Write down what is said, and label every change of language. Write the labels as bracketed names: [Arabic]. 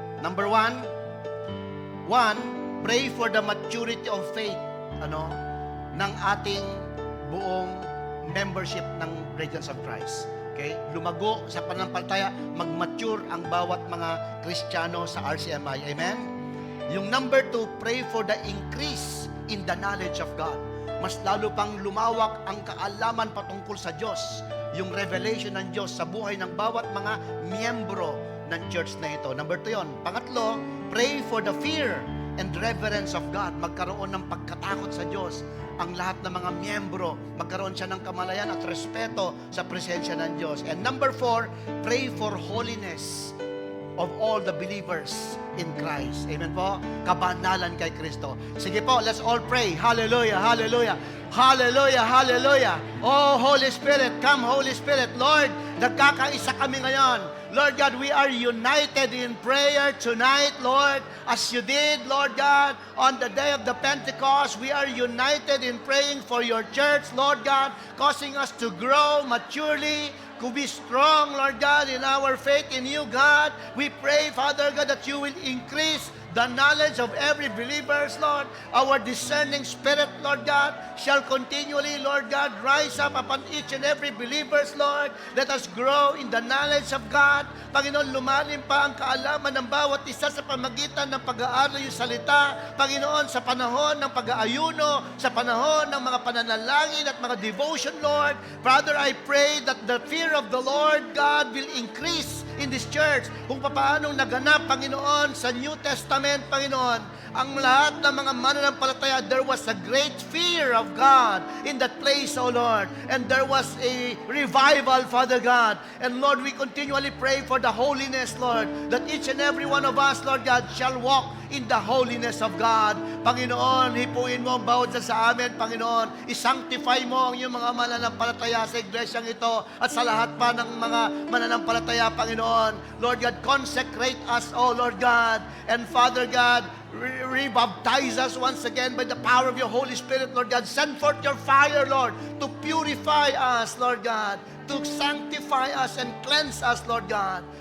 [English] Number 1, pray for the maturity of faith [Filipino] ng ating buong membership ng Radiance of Christ. [English] Okay? [Filipino] Lumago sa pananampalataya, mag-mature ang bawat mga Kristiyano sa RCMI. Amen? [English] Yung number 2, pray for the increase in the knowledge of God. [Filipino] Mas lalo pang lumawak ang kaalaman patungkol sa Diyos, yung revelation ng Diyos sa buhay ng bawat mga miyembro ng church na ito. [English] Number 2 yun. Pangatlo, pray for the fear and reverence of God. [Filipino] Magkaroon ng pagkatakot sa Diyos ang lahat ng mga miyembro. Magkaroon siya ng kamalayan at respeto sa presensya ng Diyos. [English] And number 4, pray for holiness of all the believers in Christ. [Filipino] Amen po? Kabanalan kay Kristo. Sige po, [English] let's all pray. Hallelujah, hallelujah. Hallelujah, hallelujah. Oh, Holy Spirit, come Holy Spirit. Lord, [Filipino] nagkakaisa kami ngayon. [English] Lord God, we are united in prayer tonight, Lord. As you did, Lord God, on the day of the Pentecost, we are united in praying for your church, Lord God, causing us to grow maturely, to be strong, Lord God, in our faith in you, God. We pray, Father God, that you will increase the knowledge of every believers, Lord. Our discerning spirit, Lord God, shall continually, Lord God, rise up upon each and every believers, Lord. Let us grow in the knowledge of God. [Filipino] Panginoon, lumalim pa ang kaalaman ng bawat isa sa pamagitan ng pag-aaral yung salita. Panginoon, sa panahon ng pag-aayuno, sa panahon ng mga pananalangin at mga devotion, Lord. [English] Father, I pray that the fear of the Lord God will increase in this church. [Filipino] Kung paanong naganap, Panginoon, sa New Testament, Panginoon, ang lahat ng mga mananampalataya, [English] there was a great fear of God in that place, O Lord. And there was a revival, Father God. And Lord, we continually pray for the holiness, Lord, that each and every one of us, Lord God, shall walk in the holiness of God. [Filipino] Panginoon, hipuin mo ang bawat sa amin, Panginoon. I-sanctify mo ang iyong mga mananampalataya sa iglesyang ito at sa lahat pa ng mga mananampalataya, Panginoon. [English] Lord God, consecrate us, O Lord God. And Father God, rebaptize us once again by the power of your Holy Spirit, Lord God. Send forth your fire, Lord, to purify us, Lord God, to sanctify us and cleanse us, Lord God.